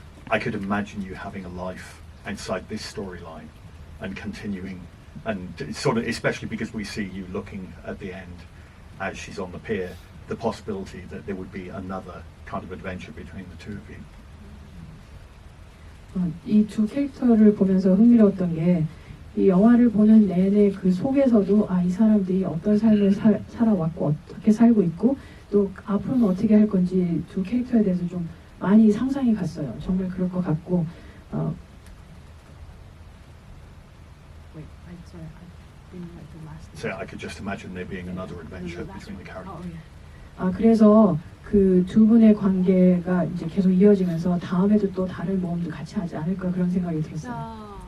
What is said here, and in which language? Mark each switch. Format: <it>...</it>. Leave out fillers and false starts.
<en>I could imagine you having a life inside this storyline and continuing, and it's sort of, especially because we see you looking at the end as she's on the pier, the possibility that there would be another kind of adventure between the two of you.</en> <ko>이 두 캐릭터를 보면서 흥미로웠던 게 이 영화를 보는 내내 그 속에서도 이 사람들이 어떤 삶을 살아왔고 어떻게 살고 있고 또 앞으로는 어떻게 할 건지 두 캐릭터에 대해서 좀 많이 상상이 갔어요. 정말 그럴 것 같고</ko> <en>Wait, I'm sorry, I didn't like the last. So I could just imagine there being another adventure between the characters.</en> <ko>그래서 그 두 분의 관계가 이제 계속 이어지면서 다음에도 또 다른 모험도 같이 하지 않을까 그런 생각이 들었어요.</ko>